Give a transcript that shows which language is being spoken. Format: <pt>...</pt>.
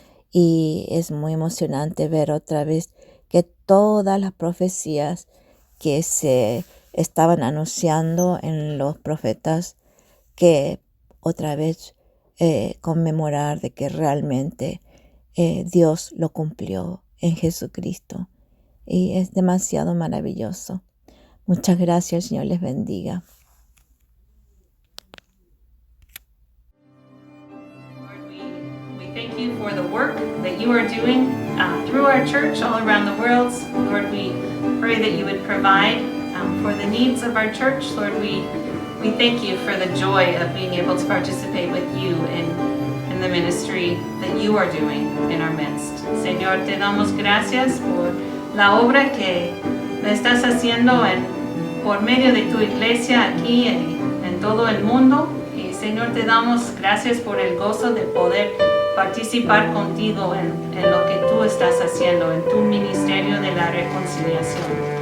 <es>Y es muy emocionante ver otra vez que todas las profecías que se estaban anunciando en los profetas, que otra vez conmemorar de que realmente Dios lo cumplió en Jesucristo. Y es demasiado maravilloso. Muchas gracias, el Señor les bendiga.</es> <en>Lord, we thank you for the work that you are doing through our church all around the world. Lord, we pray that you would provide for the needs of our church. Lord, we thank you for the joy of being able to participate with you in the ministry that you are doing in our midst.</en> <es>Señor, te damos gracias por la obra que estás haciendo por medio de tu iglesia aquí en todo el mundo. Y Señor, te damos gracias por el gozo de poder participar contigo en lo que tú estás haciendo, en tu ministerio de la reconciliación.</es>